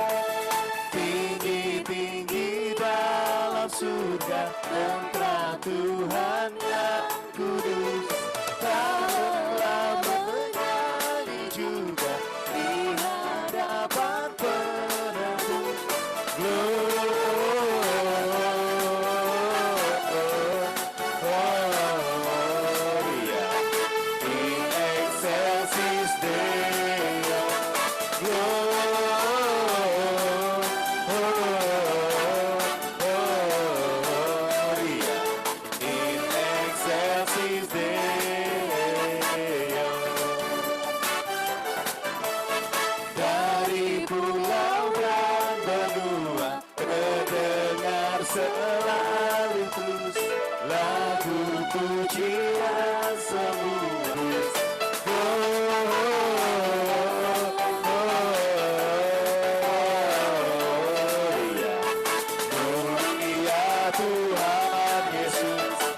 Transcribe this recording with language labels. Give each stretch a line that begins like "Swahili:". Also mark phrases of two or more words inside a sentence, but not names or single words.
Indonesian: Tinggi-tinggi dalam surga, tentang Tuhan yang kudus. Telah menyanyi juga di hadapan penebus.
Latin: Gloria in excelsis Deo. Gloria in excelsis Deo.
Indonesian: Dari pulau dan benua terdengar selalu terus lagu pujian semulus. Gloria, mulia Tuhan Yesus.